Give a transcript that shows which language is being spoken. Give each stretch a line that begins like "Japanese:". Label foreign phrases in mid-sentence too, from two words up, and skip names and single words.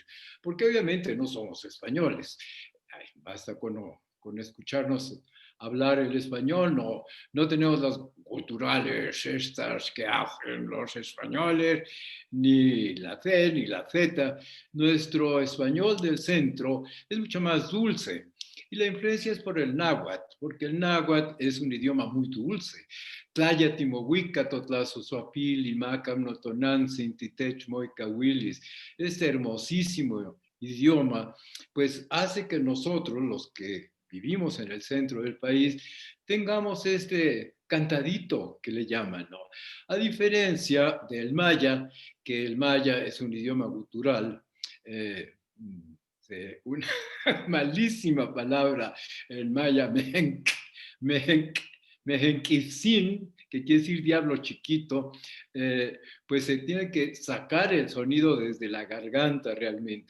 Spanish: Porque obviamente no somos españoles. Ay, basta con escucharnos hablar el español, no tenemos las culturales estas que hacen los españoles, ni la C ni la Z. Nuestro español del centro es mucho más dulce. Y la influencia es por el náhuatl, porque el náhuatl es un idioma muy dulce.
Nahuatl languages: Tlaya timohuica, totlazo suapil, imacam notonan, sintitech moicahuilis.
Spanish: Este hermosísimo idioma, pues hace que nosotros, los que vivimos en el centro del país, tengamos este cantadito que le llaman, ¿no? A diferencia del maya, que el maya es un idioma gutural, una malísima palabra en maya,
Yucateco: mehenk, mehenkisin,
Spanish: que quiere decir diablo chiquito, pues se tiene que sacar el sonido desde la garganta realmente.